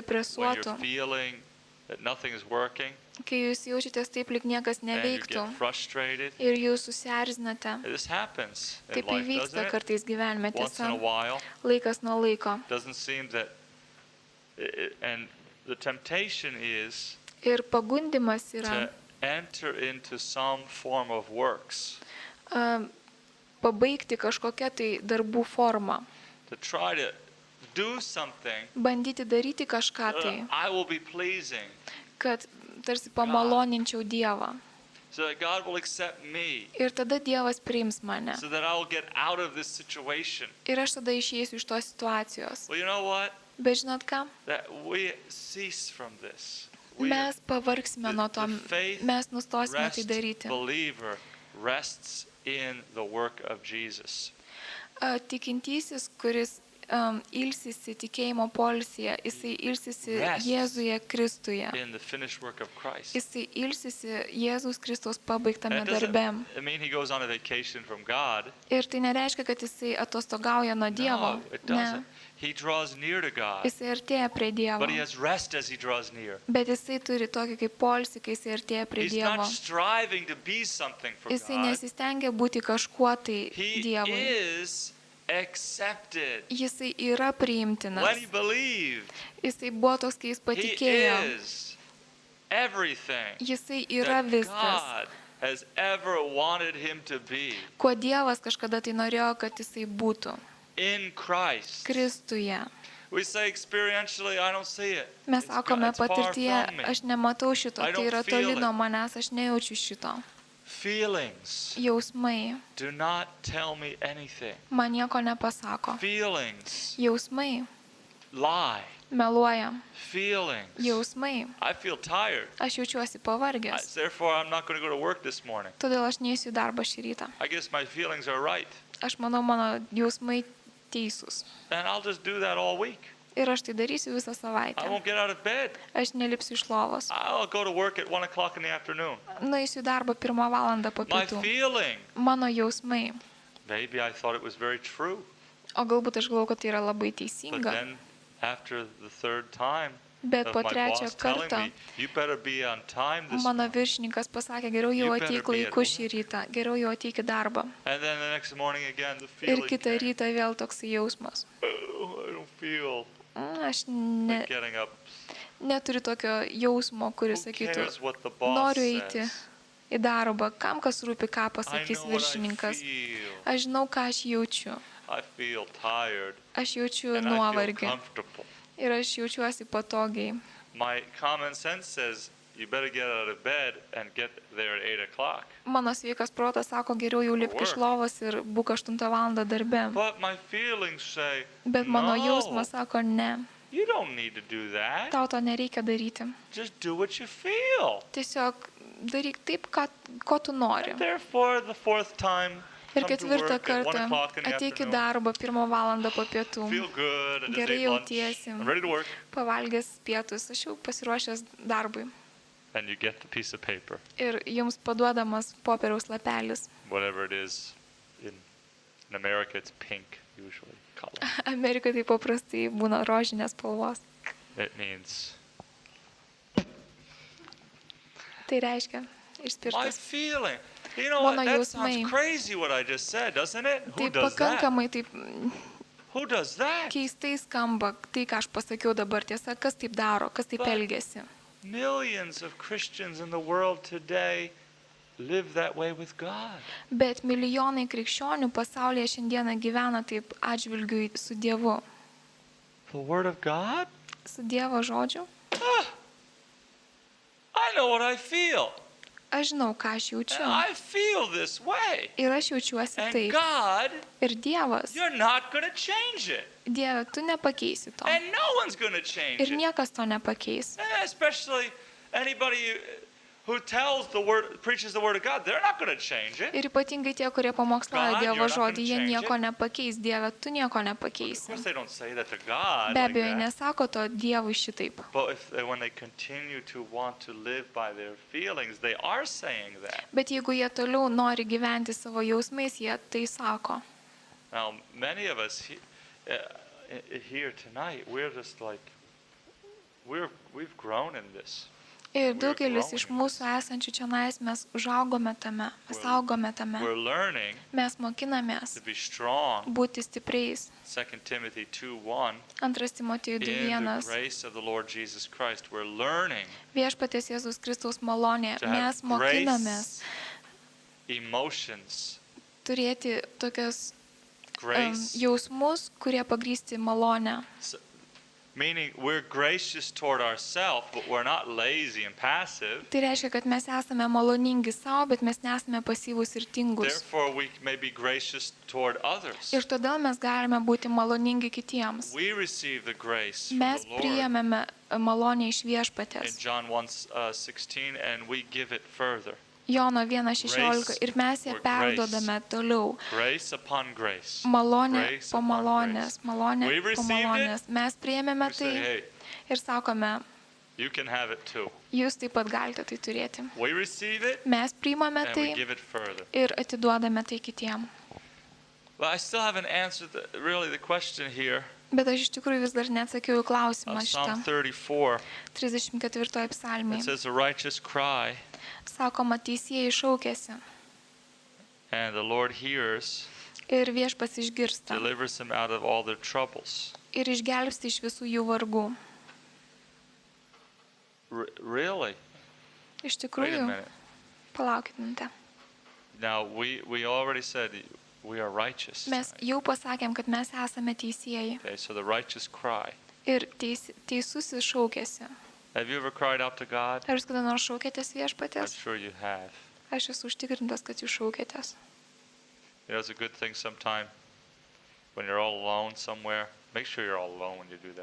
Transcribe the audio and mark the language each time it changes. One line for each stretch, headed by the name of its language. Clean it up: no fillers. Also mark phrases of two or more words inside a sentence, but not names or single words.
English: when
Lithuanian: depresuotų,
English: you're feeling that nothing is working,
Lithuanian: kai jūs jaučiatės taip, lyg niekas
English: and you
Lithuanian: neveiktų
English: get frustrated.
Lithuanian: ir jūs susierzinate.
English: This happens in
Lithuanian: Taip
English: life,
Lithuanian: įvyksta
English: doesn't it?
Lithuanian: kartais gyvenime,
English: Once in
Lithuanian: tiesa,
English: a while.
Lithuanian: laikas nuo laiko.
English: Doesn't seem that, and the temptation is
Lithuanian: Ir pagundimas yra
English: to enter into some form of works,
Lithuanian: pabaigti kažkokią tai darbų formą,
English: to try to do something
Lithuanian: bandyti daryti kažką tai,
English: that I will be pleasing,
Lithuanian: kad tarsi pamaloninčiau Dievą.
English: so that God will accept me,
Lithuanian: Ir tada Dievas priims mane.
English: so that I will get out of this situation.
Lithuanian: Ir aš tada išeisiu iš tos situacijos.
English: Well, you know what?
Lithuanian: Bet žinot ką?
English: That we cease from this.
Lithuanian: Mes pavargsime nuo to,
English: The faith
Lithuanian: mes nustosime tai
English: rest
Lithuanian: daryti.
English: believer rests in the work of Jesus.
Lithuanian: Tikintysis, kuris ilsisi tikėjimo poilsyje, jisai ilsisi
English: Rest.
Lithuanian: Jėzuje Kristuje.
English: In the finished work of Christ.
Lithuanian: Jisai ilsisi Jėzus Kristus pabaigtame
English: That doesn't
Lithuanian: darbe.
English: mean he goes on a vacation from God.
Lithuanian: Ir tai nereiškia, kad jisai atostogauja nuo Dievo.
English: No, it
Lithuanian: Ne.
English: doesn't. He draws near to God,
Lithuanian: Jisai artėja prie Dievo.
English: but he has rest as he draws near.
Lithuanian: Bet jisai turi tokį kaip poilsį, kai jisai artėja prie
English: He's
Lithuanian: Dievo.
English: not striving to be something for
Lithuanian: Jisai
English: God.
Lithuanian: nesistengia būti kažkuo tai
English: He
Lithuanian: Dievui.
English: is accepted.
Lithuanian: Jisai yra priimtinas.
English: When he believed,
Lithuanian: Jisai buvo toks, kai jis
English: he
Lithuanian: patikėjo.
English: is everything
Lithuanian: Jisai yra
English: that
Lithuanian: viskas.
English: God has ever wanted him to be
Lithuanian: Kuo Dievas kažkada tai norėjo, kad jisai būtų.
English: in Christ.
Lithuanian: Kristuje.
English: We say experientially, I don't see it.
Lithuanian: Mes
English: It's
Lithuanian: sakome
English: far
Lithuanian: patirtyje,
English: from me.
Lithuanian: aš nematau šito,
English: I
Lithuanian: tai
English: don't
Lithuanian: yra
English: feel
Lithuanian: toli
English: it.
Lithuanian: nuo manęs, aš nejaučiu šito.
English: Feelings
Lithuanian: Jausmai
English: do not tell me anything.
Lithuanian: man nieko nepasako.
English: Feelings
Lithuanian: Jausmai
English: lie.
Lithuanian: meluoja.
English: Feelings.
Lithuanian: Jausmai.
English: I feel tired.
Lithuanian: Aš jaučiuosi pavargęs.
English: Therefore, I'm not going to go to work this morning.
Lithuanian: Todėl aš neįsiu į darbą šį rytą.
English: I guess my feelings are right.
Lithuanian: Aš manau, mano jausmai teisūs.
English: And I'll just do that all week.
Lithuanian: Ir aš tai darysiu visą
English: I
Lithuanian: savaitę.
English: won't get out of bed.
Lithuanian: Aš nelipsiu iš lovos.
English: I'll go to work at 1 o'clock in the afternoon.
Lithuanian: Nueisiu į darbą 1 valandą po
English: My
Lithuanian: pietų.
English: feeling.
Lithuanian: Mano jausmai.
English: Maybe I thought it was very true.
Lithuanian: O galbūt aš galvoju, kad tai yra labai
English: But
Lithuanian: teisinga.
English: then, after the third time
Lithuanian: Bet
English: of
Lithuanian: po
English: my
Lithuanian: trečio
English: boss telling
Lithuanian: karto
English: me, you better be on time this
Lithuanian: mano
English: morning.
Lithuanian: viršininkas pasakė, geriau jau
English: You better
Lithuanian: ateik
English: be at
Lithuanian: laiku šį rytą, geriau jau ateik į darbą.
English: And then the next morning again, the
Lithuanian: Ir
English: feeling
Lithuanian: kitą
English: came.
Lithuanian: rytą vėl toks jausmas.
English: Oh, I don't feel
Lithuanian: Aš
English: like getting up.
Lithuanian: neturiu tokio jausmo, kuris
English: Who
Lithuanian: sakytų,
English: cares what the boss
Lithuanian: noriu eiti
English: says?
Lithuanian: į darbą, kam kas rūpi, ką
English: I
Lithuanian: pasakys
English: know what I
Lithuanian: viršininkas.
English: feel.
Lithuanian: Aš žinau, ką aš jaučiu.
English: I feel tired
Lithuanian: Aš jaučiu
English: and I feel
Lithuanian: nuovargį
English: comfortable.
Lithuanian: ir aš jaučiuosi patogiai.
English: My common sense says you better get out of bed and get there at 8 o'clock.
Lithuanian: Mano sveikas protas sako, geriau jau lipk iš lovos ir būk 8 valandą darbe.
English: But my feelings say,
Lithuanian: Bet mano
English: no,
Lithuanian: jausmas sako, ne,
English: you don't need to do that.
Lithuanian: tau to nereikia daryti.
English: Just do what you feel.
Lithuanian: Tiesiog daryk taip, ko tu nori.
English: And therefore, the fourth time,
Lithuanian: Ir
English: come to
Lithuanian: ketvirtą
English: work at 1
Lithuanian: kartą
English: o'clock in the
Lithuanian: ateik į
English: afternoon.
Lithuanian: darbą 1 valandą po pietų.
English: Feel good. I just
Lithuanian: Gerai
English: ate lunch.
Lithuanian: jautiesi.
English: I'm ready to work.
Lithuanian: Pavalgęs pietus, aš jau pasiruošęs darbui.
English: And you get the piece of paper,
Lithuanian: Ir jums paduodamas popieriaus lapelis.
English: whatever it is. In America, it's pink usually color.
Lithuanian: Amerikoje tai paprastai būna rožinės spalvos.
English: It means
Lithuanian: Tai reiškia
English: my
Lithuanian: išspirtas.
English: feeling. You know what?
Lithuanian: Mano
English: That
Lithuanian: jausmai.
English: sounds crazy what I just said, doesn't it? Who
Lithuanian: Tai
English: does that?
Lithuanian: pakankamai taip
English: Who does that?
Lithuanian: keistai skamba tai, ką aš pasakiau dabar. Tiesa, kas taip daro, kas taip
English: But-
Lithuanian: elgesi.
English: Millions of Christians in the world today live that way with God.
Lithuanian: Bet milijonai krikščionių pasaulyje šiandieną gyvena taip atžvilgiu su Dievu.
English: The Word of God?
Lithuanian: Su Dievo žodžiu.
English: I know what I feel.
Lithuanian: Aš žinau, ką aš
English: And
Lithuanian: jaučiu.
English: I feel this way.
Lithuanian: Ir aš jaučiuosi
English: And
Lithuanian: taip.
English: God,
Lithuanian: Ir Dievas.
English: you're not going to change it.
Lithuanian: Dieve, tu nepakeisi to.
English: And no one's going to change
Lithuanian: Ir
English: it.
Lithuanian: niekas to nepakeis.
English: Especially anybody who tells the word, preaches the Word of God, they're not going to change it.
Lithuanian: Ir ypatingai tie, kurie pamokslauja
English: God,
Lithuanian: Dievo
English: you're not
Lithuanian: žodį,
English: gonna
Lithuanian: jie
English: change
Lithuanian: nieko
English: it.
Lithuanian: nepakeis. Dieve, tu nieko
English: Of
Lithuanian: nepakeisi.
English: course, they don't say that to God.
Lithuanian: Be
English: Like
Lithuanian: abejo,
English: that.
Lithuanian: nesako to Dievui šitaip.
English: But when they continue to want to live by their feelings, they are saying that.
Lithuanian: Bet jeigu jie toliau nori gyventi savo jausmais, jie tai sako.
English: Now, many of us here tonight, we're just like, we've grown in this.
Lithuanian: Ir
English: We're
Lithuanian: daugelis
English: growing
Lithuanian: iš
English: in
Lithuanian: mūsų esančių čionais mes užaugome tame, mes augome tame.
English: We're learning
Lithuanian: Mes mokinamės
English: to be strong.
Lithuanian: būti stipriais.
English: 2 Timothy 2:1.
Lithuanian: 2 Timotijų
English: In the 2:1. grace of the Lord Jesus Christ, we're learning
Lithuanian: Viešpaties Jėzus Kristaus malonė.
English: to have
Lithuanian: Mes mokinamės
English: emotions,
Lithuanian: turėti tokias
English: grace.
Lithuanian: jausmus, kurie pagrįsti malonę.
English: Meaning we're gracious toward ourselves, but we're not lazy and passive.
Lithuanian: Tai reiškia, kad mes esame maloningi savo, bet mes nesame pasyvūs ir tingus.
English: Therefore, we may be gracious toward others.
Lithuanian: Ir todėl mes galime būti maloningi kitiems.
English: We receive the grace from
Lithuanian: Mes
English: the Lord
Lithuanian: priėmėme malonę iš
English: in
Lithuanian: Viešpaties.
English: John 1:16, and we give it further.
Lithuanian: Jono 1:16 ir mes ją
English: or
Lithuanian: perdodame toliau.
English: Grace upon grace.
Lithuanian: Malonė
English: Grace
Lithuanian: po
English: upon
Lithuanian: malonės, malonė
English: We
Lithuanian: po
English: received
Lithuanian: malonės. Mes priėmėme
English: We say,
Lithuanian: tai
English: hey,
Lithuanian: ir sakome,
English: you can have it too.
Lithuanian: jūs taip pat galite tai turėti.
English: We receive it
Lithuanian: Mes priimame
English: and we
Lithuanian: tai
English: give it further.
Lithuanian: ir atiduodame tai kitiem.
English: But I still haven't answered really the question here
Lithuanian: Bet aš iš tikrųjų vis dar neatsakiau į klausimą
English: of Psalm
Lithuanian: šitą. 34. 34 psalmį.
English: It says, a righteous cry,
Lithuanian: Sakoma, teisėjai šaukėsi
English: and the Lord hears,
Lithuanian: ir Viešpats išgirsta
English: delivers them out of all their troubles.
Lithuanian: ir išgelbsti iš visų jų vargų.
English: Really?
Lithuanian: Iš
English: Wait a
Lithuanian: tikrųjų,
English: minute.
Lithuanian: palaukit minutę.
English: Now, we already said we are righteous.
Lithuanian: Mes
English: right?
Lithuanian: jau pasakėm, kad mes esame teisėjai
English: Okay, so the righteous cry.
Lithuanian: ir teisusis šaukėsi.
English: Have you ever cried out to God?
Lithuanian: Ar jūs kada nors šaukėtės
English: I'm
Lithuanian: Viešpatės?
English: sure you have.
Lithuanian: Aš esu užtikrintas, kad jūs šaukėtės.
English: You know, it's a good thing sometime when you're all alone somewhere. Make sure you're all alone when you do that.